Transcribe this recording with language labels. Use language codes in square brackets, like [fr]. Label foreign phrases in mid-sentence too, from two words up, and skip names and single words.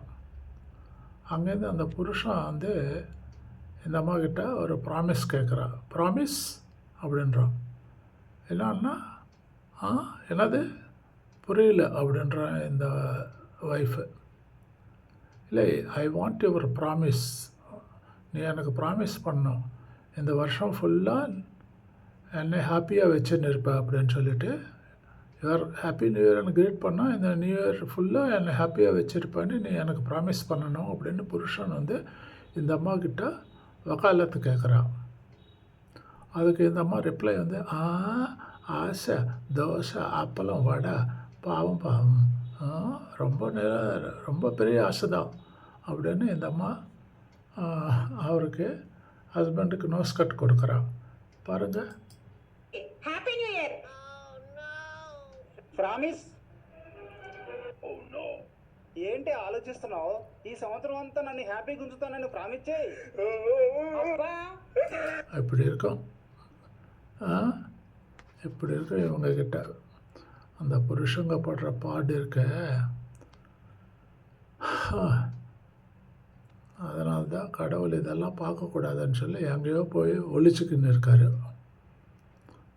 [ta] அங்கேருந்து அந்த புருஷன் வந்து இந்த அம்மா கிட்ட ஒரு ப்ராமிஸ் கேட்குறா. ப்ராமிஸ் அப்படின்றான். என்னன்னா என்னது புரியல அப்படின்றான் இந்த ஒய்ஃபு. இல்லை, [en] I want your promise, [ta] நீ எனக்கு ப்ராமிஸ் பண்ணணும், இந்த வருஷம் ஃபுல்லாக என்னை ஹாப்பியாக வச்சுன்னு இருப்பேன் அப்படின்னு சொல்லிட்டு [en] your happy new [ta] இயர்னு க்ரீட் பண்ணால் இந்த [en] new year [ta] ஃபுல்லாக என்னை ஹாப்பியாக வச்சுருப்பேன்னு நீ எனக்கு ப்ராமிஸ் பண்ணணும் அப்படின்னு புருஷன் வந்து இந்த அம்மா கிட்ட வக்காலத்து கேட்குறான். அதுக்கு இந்த அம்மா ரிப்ளை வந்து ஆசை தோசை அப்பளம் வடை பாவம் பாவம் ரொம்ப பெரிய ஆசை தான் அப்படின்னு இந்த அம்மா அவருக்கு ஹஸ்பண்டுக்கு [en] nose cut [ta] கொடுக்குறான். பாருங்கள், [en] happy new year promise. [te] ఏంటి ఆలోచిస్తున్నావు? ఈ సంవత్సరం అంతా నన్ను హ్యాపీగా ఉంచుతానని ప్రామిస్ చేయి. [ta] இப்படி இருக்கும் இவங்க கிட்ட. அந்த புருஷங்க படுற பாடு இருக்க. அதனால தான் கடவுள் இதெல்லாம் பார்க்கக்கூடாதுன்னு சொல்லி எங்கேயோ போய் ஒழிச்சுக்கின்னு இருக்காரு.